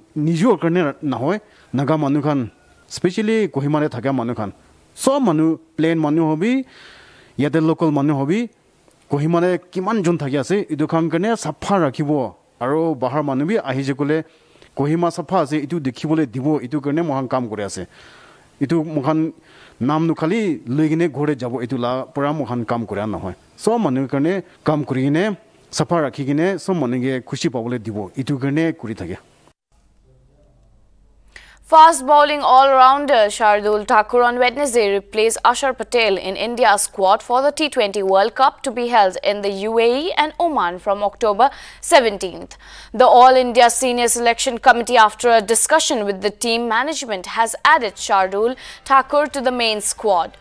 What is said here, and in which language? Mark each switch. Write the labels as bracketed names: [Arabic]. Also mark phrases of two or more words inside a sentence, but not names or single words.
[Naga Pidgin] nijo karne na hoy naga manu khan especially Kohima re thagya manu khan so manu plain manu hobi yate local manu hobi Kohima re kiman jon thagi ase idu kham karne safa rakhibo aro bahar manu bi ahi je kole Kohima safa ase itu dekhibole dibo itu karne mohan kam kore ase itu mohan nam nu khali loigine ghore jabo itu la pura mohan kam kore na hoy so manu karne kam kurigine safa rakhigine so manu ge khushi pabole dibo itu karne kuri thage. [English] Fast bowling all-rounder Shardul Thakur on Wednesday replaced Ashar Patel in India's squad for the T20 World Cup to be held in the UAE and Oman from October 17th. The All India Senior Selection Committee, after a discussion with the team management, has added Shardul Thakur to the main squad.